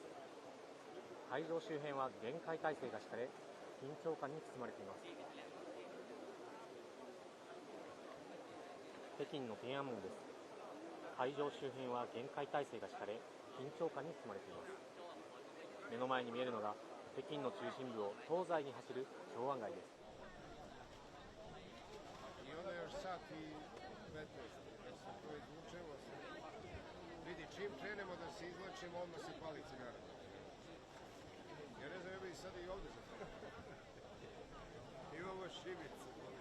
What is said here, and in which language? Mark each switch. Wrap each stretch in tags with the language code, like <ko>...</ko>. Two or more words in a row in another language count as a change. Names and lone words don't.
<ja>会場周辺は厳戒態勢が敷かれ、緊張感に包まれています。北京の天安門です。会場周辺は厳戒態勢が敷かれ、緊張感に包まれています。目の前に見えるのが北京の中心部を東西に走る長安街です。</ja> <hr>I onda još sat i 15, kad se to izvučemo, vidi, čim krenemo da se izlačimo, odmah se pali cigara. Ja ne znam, ja bih sad i ovdje za to. Imamo šibice.</hr>